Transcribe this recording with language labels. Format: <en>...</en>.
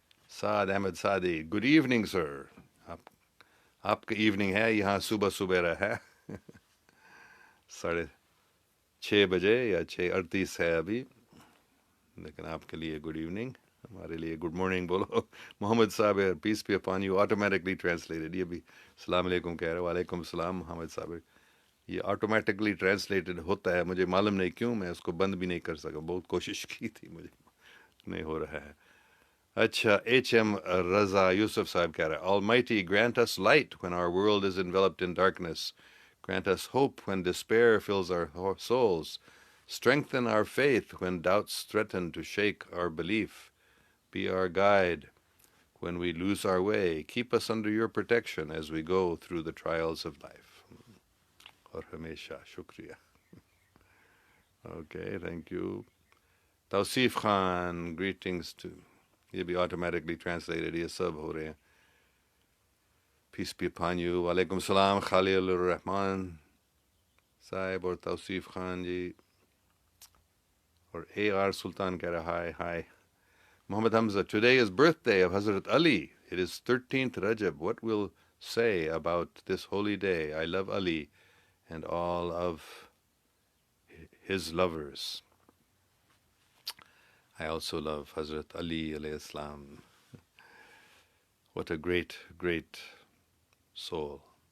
<ur>سعد Ahmad Saadi, good evening sir. آپ کا evening ہے، یہاں صبح صبح رہا ہے 6:30 یا 6:38 ہے ابھی، لیکن آپ کے لیے گڈ ایوننگ، ہمارے لیے گڈ مارننگ بولو. محمد صاحب،</ur> <en>Peace be upon you, automatically translated.</en> <ur>یہ بھی السلام علیکم کہہ رہے ہیں. وعلیکم السلام محمد صاحب. یہ</ur> <en>automatically translated</en> <ur>ہوتا ہے، مجھے معلوم نہیں کیوں، میں اس کو بند بھی نہیں کر سکا، بہت کوشش کی تھی، مجھے نہیں ہو رہا ہے. اچھا، ایچ ایم رضا یوسف صاحب کہہ رہا ہے</ur> <en>Almighty grant us light when our world is enveloped in darkness, grant us hope when despair fills our souls, strengthen our faith when doubts threaten to shake our belief, be our guide when we lose our way, keep us under your protection as we go through the trials of life.</en> <ur>اور ہمیشہ شکریہ. Okay, thank you.</ur> <en>Tauseef Khan, greetings too.</en> <ur>یہ بھی</ur> <en>automatically translated,</en> <ur>یہ سب ہو رہے ہیں.</ur> <en>Peace be upon you.</en> <ur>وعلیکم السلام خلیل الرحمان صاحب اور توصیف خان جی. اور اے آر سلطان کہہ رہا ہائے ہائے.</ur> <en>Muhammad Hamza, today is birthday of Hazrat Ali. It is 13th Rajab. What will say about this holy day? I love Ali and all of his lovers. I also love Hazrat Ali alayhi salam. What a great, great soul.</en>